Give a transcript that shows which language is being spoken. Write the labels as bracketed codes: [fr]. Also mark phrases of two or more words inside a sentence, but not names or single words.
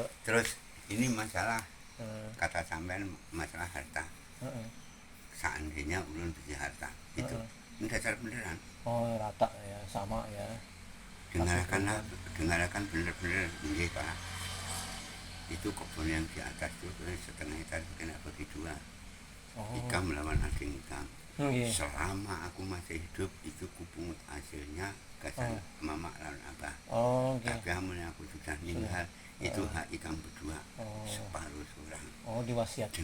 [id] Terus ini masalah kata sampean masalah harta. [bjn] Seandainya ulun beli harta itu ini dasar beneran. [id] rata ya, sama ya. Dengarkan bener-bener ini Pak. Itu kebun yang di atas itu setengah hektar kena bagi 2. [bjn] Ikam melawan aking ikam. Selama aku masih hidup itu kupungut hasilnya kesan mama lawan abah. Tapi amun aku sudah meninggal itu hak ikam berdua, separuh surang. [id] Diwasiatkan.